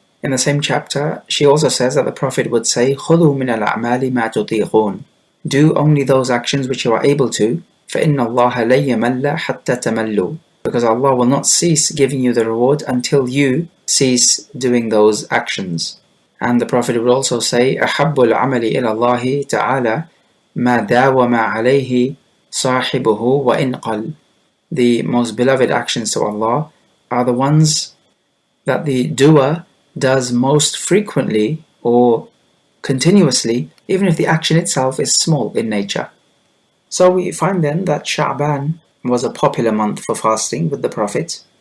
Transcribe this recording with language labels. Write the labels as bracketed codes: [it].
[en] In the same chapter, she also says that the Prophet would say, [ar] خُذُوا مِنَ الْأَعْمَالِ مَا تُطِيقُونَ. [en] Do only those actions which you are able to, [ar] فَإِنَّ اللَّهَ لَن يَمَلَّ حَتَّى تَمَلُّوا. [en] Because Allah will not cease giving you the reward until you cease doing those actions. And the Prophet would also say, [ar] أَحَبُّ الْعَمَلِ إِلَى اللَّهِ تَعَالَى مَا دَاوَمَ عَلَيْهِ صَاحِبُهُ وَإِنْ قَلَّ. [en] The most beloved actions to Allah are the ones that the doer does most frequently or continuously, even if the action itself is small in nature. So we find then that Sha'ban was a popular month for fasting with the Prophet.